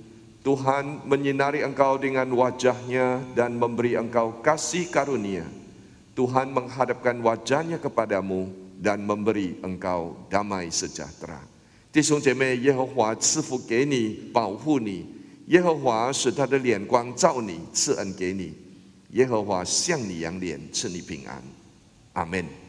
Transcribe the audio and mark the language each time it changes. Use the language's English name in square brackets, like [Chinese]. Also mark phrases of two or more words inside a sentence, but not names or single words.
[Indonesian] Tuhan menyinari engkau dengan wajah-Nya dan memberi engkau kasih karunia. Tuhan menghadapkan wajah-Nya kepadamu dan memberi engkau damai sejahtera. [Chinese] 弟兄姐妹，耶和华赐福给你，保护你。耶和华使他的脸光照你，赐恩给你。耶和华向你扬脸，赐你平安。阿们。